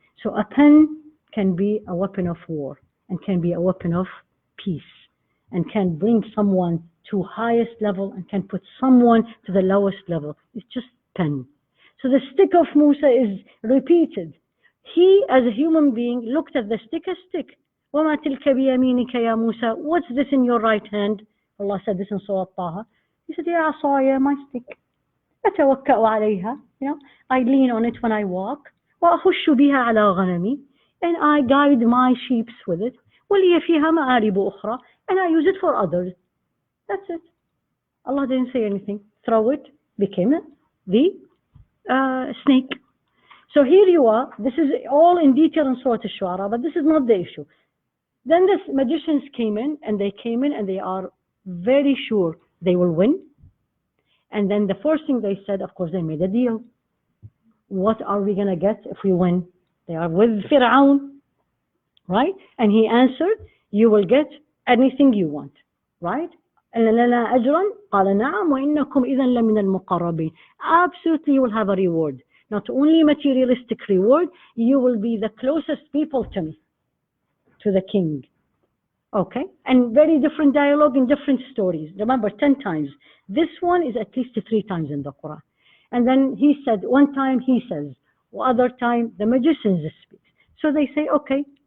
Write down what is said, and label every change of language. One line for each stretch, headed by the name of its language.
English: So a pen can be a weapon of war and can be a weapon of peace and can bring someone to highest level and can put someone to the lowest level. It's just pen. So the stick of Musa is repeated. He, as a human being, looked at the stick as stick.
Arabic: وَمَا تِلْكَ بِيَمِينِكَ يَا Musa.
English: What's this in your right hand? Allah said this in Surah Taha. He said,
Arabic: يَا عَصَايَ,
English: my stick.
Arabic: أَتَوَكَّأُ عَلَيْهَا.
English: I lean on it when I walk.
Arabic: وَأَخُشُّ بِهَا عَلَى غَنَمِي.
English: And I guide my sheep with it.
Arabic: وَلِيَ فِيهَا مَآرِبُ أُخْرَى.
English: And I use it for others. That's it. Allah didn't say anything. Throw it, became the snake. So here you are. This is all in detail in Surah Al-Shu'ara, but this is not the issue. Then the magicians came in and they are very sure they will win. And then the first thing they said, of course, they made a deal. What are we going to get if we win? They are with Fir'aun, right? And he answered, you will get anything you want, right?
Arabic: لنا أجرا قال نعم وإنكم إذا لمن المقربين.
English: Absolutely, you will have a reward. Not only materialistic reward, you will be the closest people to me, to the king. Okay? And very different dialogue in different stories. Remember, 10 times. This one is at least 3 times in the Quran. And then he said, one time he says, other time the magicians speak. So they say, okay.